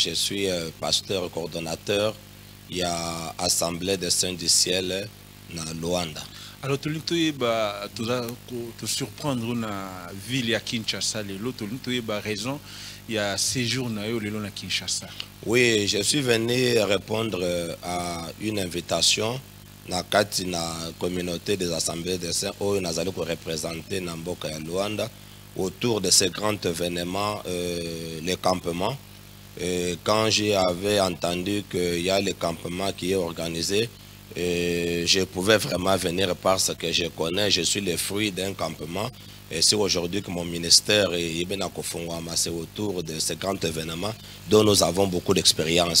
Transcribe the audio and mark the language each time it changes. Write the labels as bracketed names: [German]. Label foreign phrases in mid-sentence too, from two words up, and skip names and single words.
[French] Je suis pasteur coordonnateur. Il y a Assemblée des Saints du Ciel na Luanda. Alors, tu te surprendre na ville à Kinshasa, tu as raison, il y a séjour na Kinshasa. Oui, je suis venu répondre à une invitation [Lingala] na kati na [French] communauté des assemblées des saints où nous allons représenter [Lingala] na mboka ya [French] Luanda autour de ces grands événements, les campements. Quand j'avais entendu qu'il y a le campement qui est organisé, je pouvais vraiment venir parce que je connais, je suis le fruit d'un campement. Et c'est aujourd'hui que mon ministère est autour de ces grands événements dont nous avons beaucoup d'expérience.